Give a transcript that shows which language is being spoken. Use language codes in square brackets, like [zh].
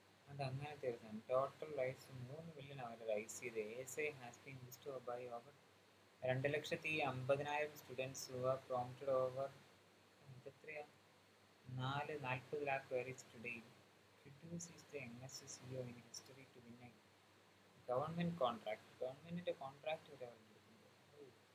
[ml] അതങ്ങനത്തെ ഒരു സാധനം. [en] total raise 3 million [ml] അവർ rice ചെയ്ത്. [en] ASI has been used by over 2,50,000 students who are prompted over [ml] എത്രയാ [en] 40 lakh queries today. Julius is the youngest CEO in history to win a government contract. [ml] ഗവൺമെന്റിന്റെ contract വരെ അവർ കൊടുക്കുന്നത്.